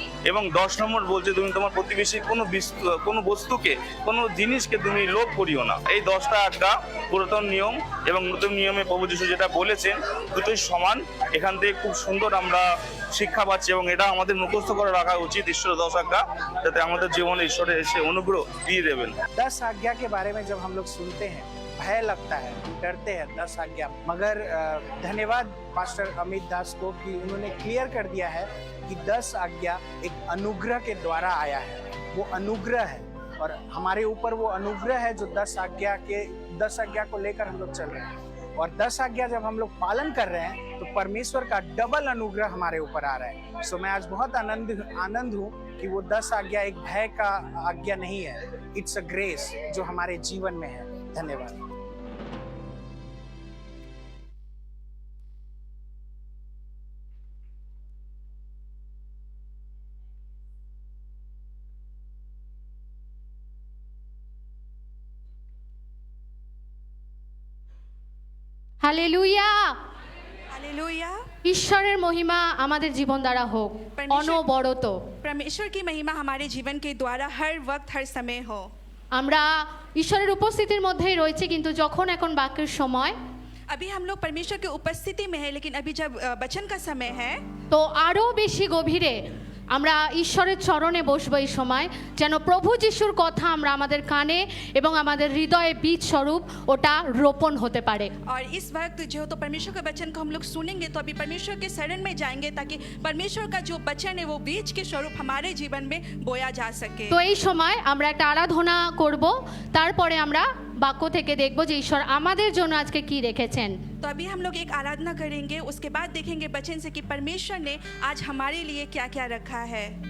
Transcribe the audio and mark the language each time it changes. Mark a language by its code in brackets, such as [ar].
[bn] এবং 10 নম্বর বলছে তুমি তোমার প্রতিবেশীর কোনো বস্তুকে, কোনো জিনিসকে তুমি লোভ করিও না। এই 10টা আজ্ঞা পুরাতন নিয়ম এবং নতুন নিয়মে প্রভু যিশু যেটা বলেছেন দুটোই সমান। এখান থেকে খুব সুন্দর আমরা শিক্ষা পাচ্ছি এবং এটা আমাদের মুখস্থ করে রাখা উচিত, ঈশ্বরের 10 আজ্ঞা, যাতে আমাদের জীবনে ঈশ্বরে এসে অনুগ্রহ দিয়ে দেবেন। [hi] 10 आज्ञा के बारे में जब हम लोग सुनते हैं भय लगता है, डरते हैं 10 आज्ञा, मगर धन्यवाद पास्टर अमित दास को कि उन्होंने क्लियर कर दिया है कि 10 आज्ञा एक अनुग्रह के द्वारा आया है। वो अनुग्रह है और हमारे ऊपर वो अनुग्रह है जो 10 आज्ञा को लेकर हम लोग चल रहे हैं। और 10 आज्ञा जब हम लोग पालन कर रहे हैं तो परमेश्वर का डबल अनुग्रह हमारे ऊपर आ रहा है। सो मैं आज बहुत आनंद हूँ कि वो 10 आज्ञा एक भय का आज्ञा नहीं है, [en] it's a grace [hi] जो हमारे जीवन में है। धन्यवाद। हालेलुया। हालेलुया। [bn] ঈশ্বরের মহিমা আমাদের জীবন দ্বারা হোক অনবরত। [hi] परमेश्वर की महिमा हमारे जीवन के द्वारा हर वक्त हर समय हो। [bn] আমরা ঈশ্বরের উপস্থিতির মধ্যেই রয়েছে, কিন্তু যখন এখন বাক্যের সময়, [hi] अभी हम लोग परमेश्वर की उपस्थिति में है, लेकिन अभी जब वचन का समय है [bn] তো আরও বেশি গভীরে আমরা ঈশ্বরের চরণে বসবো এই সময়, যেন প্রভু যিশুর কথা আমরা আমাদের কানে এবং আমাদের হৃদয়ে বীজ স্বরূপ ওটা রোপণ হতে পারে। [hi] और इस वक्त जो तो परमेश्वर का वचन को हम लोग सुनेंगे, तो अभी परमेश्वर के शरण में जाएंगे ताकि परमेश्वर का जो वचन है वो बीज के स्वरूप हमारे जीवन में बोया जा सके। [bn] তো এই সময় আমরা একটা আরাধনা করব, তারপরে আমরা বাক্য থেকে দেখব যে ঈশ্বর আমাদের জন্য আজকে কি রেখেছেন। [hi] तो अभी हम लोग एक आराधना करेंगे, उसके बाद देखेंगे वचन से कि परमेश्वर ने आज हमारे लिए क्या क्या रखा है।